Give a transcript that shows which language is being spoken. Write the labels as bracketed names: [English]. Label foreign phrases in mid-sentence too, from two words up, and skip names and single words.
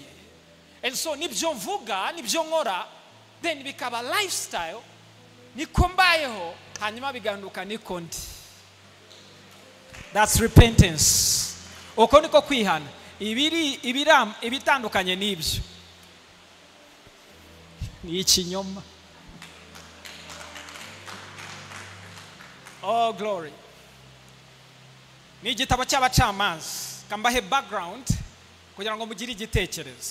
[English] And so [Kinyarwanda] nibyo mvuga, nibyo nkora, then bikaba lifestyle, niko mbayeho, hanyuma bigahinduka niko ndi. [English] That's repentance. [Kinyarwanda] Uko niko kwihana. Ibitandukanye n'ibyo ni ikinyoma. [English] Oh glory. [Kinyarwanda] Ni igitabo cy'abacamanza. Kambahe background kugira ngo mugire igitekerezo.